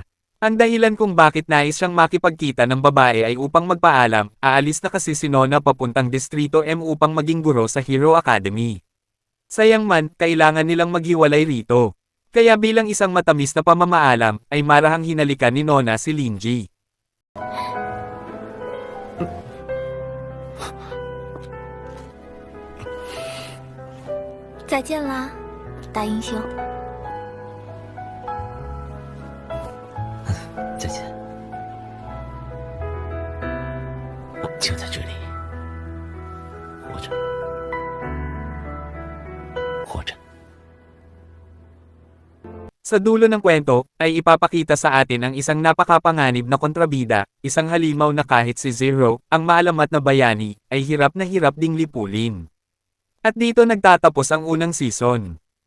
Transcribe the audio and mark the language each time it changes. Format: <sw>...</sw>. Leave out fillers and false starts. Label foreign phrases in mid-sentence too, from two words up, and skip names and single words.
<tl>Ang dahilan kung bakit nais siyang makipagkita ng babae ay upang magpaalam, aalis na kasi si Nona papuntang Distrito M upang maging guro sa Hero Academy. Sayang man, kailangan nilang maghiwalay rito. Kaya bilang isang matamis na pamamaalam, ay marahang hinalikan ni Nona si Linji.</tl> <zh>再见啦，大英雄。再见。我就在这里，活着，活着。</zh> <tl>Sa dulo ng kwento, ay ipapakita sa atin ang isang napakapanganib na kontrabida, isang halimaw na kahit si Zero, ang maalamat na bayani, ay hirap na hirap ding lipulin. At dito nagtatapos ang unang season.</tl>